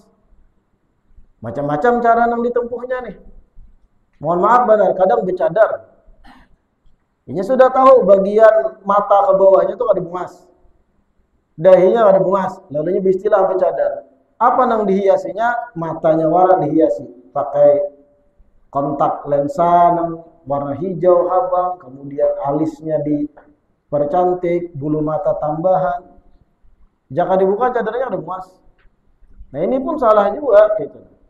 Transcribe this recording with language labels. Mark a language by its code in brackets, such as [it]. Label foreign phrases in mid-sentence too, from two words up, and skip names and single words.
[id] Macam-macam cara yang ditempuhnya nih. Mohon maaf benar, kadang bercadar. Ini sudah tahu bagian mata ke bawahnya itu [bjn] kada bungas. [id] Dahinya [bjn] kada bungas, [id] lalunya beristilah bercadar. Apa yang dihiasinya? Matanya warna dihiasi. Pakai kontak lensa yang warna hijau abang, kemudian alisnya dipercantik, bulu mata tambahan. Jika dibuka cadarnya ada bungas. Nah ini pun salah juga gitu.